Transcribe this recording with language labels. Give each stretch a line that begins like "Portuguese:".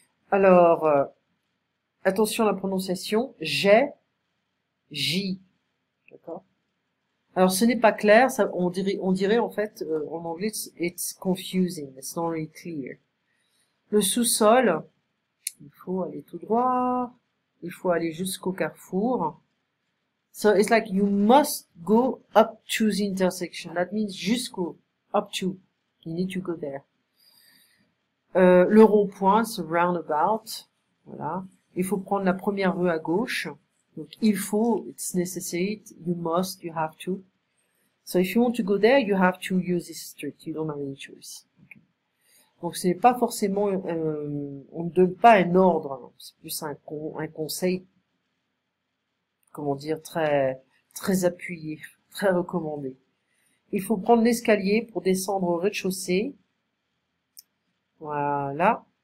French: Alors, attention à la prononciation, j'ai, J, d'accord. Alors ce n'est pas clair, ça, on dirait en fait en anglais
English: it's confusing, it's not really clear.
French: Le sous-sol, il faut aller tout droit, il faut aller jusqu'au carrefour.
English: So it's like you must go up to the intersection. That means jusqu'au, up to. You need to go there.
French: Le rond-point, c'est roundabout.
English: Voilà.
French: Il faut prendre la première rue à gauche. Donc il faut,
English: it's necessary, you must, you have to. So if you want to go there, you have to use this street. You don't have any choice. Okay.
French: Donc ce n'est pas forcément, on ne donne pas un ordre. Hein. C'est plus un conseil, comment dire, très appuyé, très recommandé. Il faut prendre l'escalier pour descendre au rez-de-chaussée. Voilà.